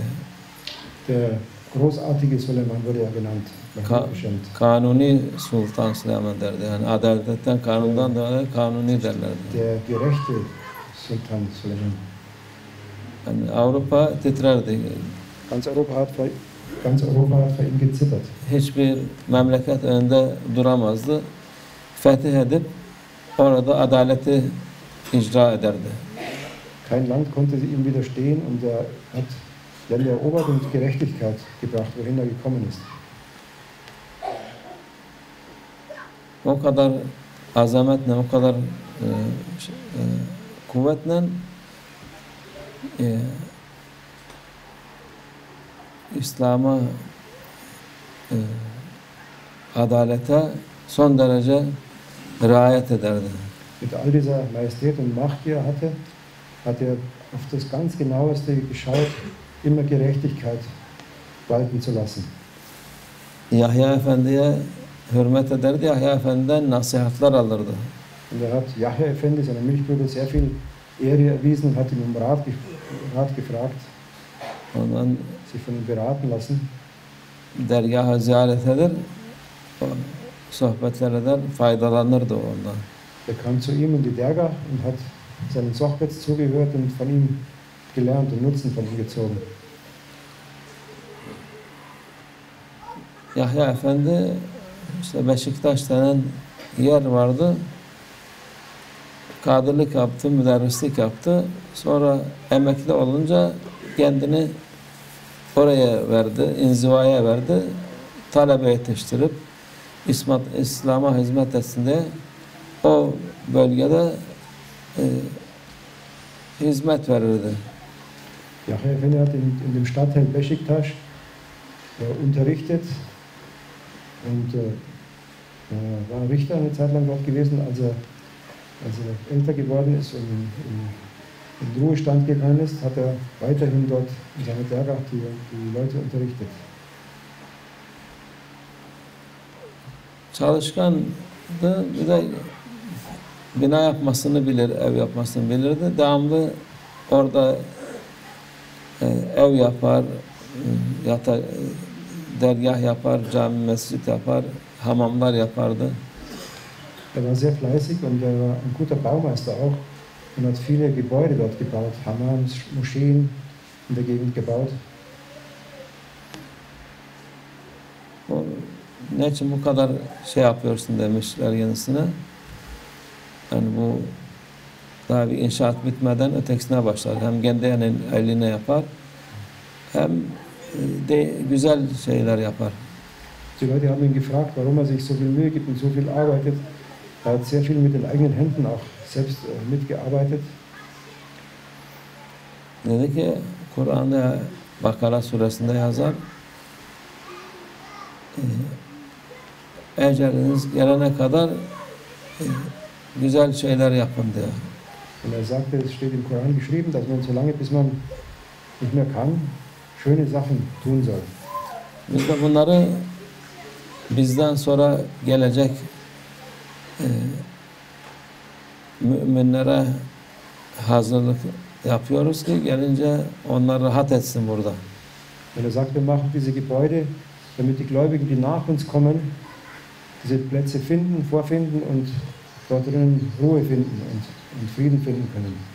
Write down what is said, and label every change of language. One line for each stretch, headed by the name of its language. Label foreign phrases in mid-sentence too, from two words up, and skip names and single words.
German: Der großartige Süleyman wurde er genannt.
Turkish: Kanuni Sultan Süleyman derdi. Yani adaletten, kanundan dolayı kanuni derlerdi.
German: Der gerechte Sultan Süleyman.
Turkish: Yani Avrupa titrerdi.
German: Ganz Europa hat vor ihm gezittert.
Turkish: Hiçbir memleket önünde duramazdı. Fetih edip orada adaleti icra ederdi.
German: Kein Land konnte ihm widerstehen und er hat Länder erobert und Gerechtigkeit gebracht, wohin er gekommen ist.
Turkish: O kadar azametle, o kadar kuvvetle İslam'a, adalete son derece riayet ederdi.
German: Mit all dieser Majestät und Macht, die er hatte, hat er auf das ganz Genaueste geschaut, immer Gerechtigkeit walten zu lassen.
Turkish: Yahya Efendi'ye hürmet ederdi, Yahya Efendi'den nasihatler alırdı.
German: Und er hat Yahya Efendi, seinem Milchbruder, sehr viel Ehre erwiesen und hat ihn Rat gefragt,
Turkish: Ondan
German: sich von ihm beraten lassen.
Turkish: dergahı ziyaret eder, sohbetler eder, faydalanırdı ondan.
German: Er kam zu ihm in die Dergah und hat seinen Sohbets zugehört und von ihm gelernt und Nutzen von ihm gezogen.
Turkish: Yahya Efendi işte Beşiktaş denen yer vardı. Kadırlık yaptı, müderrislik yaptı. Sonra emekli olunca kendini oraya verdi, inzivaya verdi. Talebe yetiştirip İslam'a hizmet etsin diye o bölgede hizmet verirdi.
German: Yahya Efendi hat in dem Stadtteil Beşiktaş unterrichtet und war Richter eine Zeit lang dort gewesen. Als er als er älter geworden ist und in Ruhestand gegangen ist, hat er weiterhin dort in seiner Dergah die Leute unterrichtet.
Turkish: Çalışkandı, bir de bina yapmasını bilir, ev yapmasını bilirdi. Devamlı orada ev yapar, dergah yapar, cami, mescit yapar, hamamlar yapardı.
German: Er war sehr fleißig und er war ein guter Baumeister auch und hat viele Gebäude dort gebaut, Hammams, Moscheen in der Gegend gebaut.
Turkish: Ne için bu kadar şey yapıyorsun demişler kendisine. Yani bu daha bir inşaat bitmeden ötekisine başlar. Hem kendi eline yapar hem de güzel şeyler yapar.
German: Die Leute haben ihn gefragt, warum er sich so viel Mühe gibt und so viel arbeitet. Er hat sehr viel mit den eigenen Händen auch selbst mitgearbeitet.
Turkish: Dedi ki Kur'an'da Bakara suresinde yazar. Eceliniz gelene kadar güzel şeyler yapın diyor.
German: Und er sagte, es steht im Koran geschrieben, dass man solange bis man nicht mehr kann, schöne Sachen tun soll.
Turkish: Biz de bunları bizden sonra gelecek müminlere hazırlık yapıyoruz ki gelince onlar rahat etsin burada.
German: Und er sagt, wir machen diese Gebäude, damit die Gläubigen, die nach uns kommen, diese Plätze finden, vorfinden und dort drinnen Ruhe finden und Frieden finden können.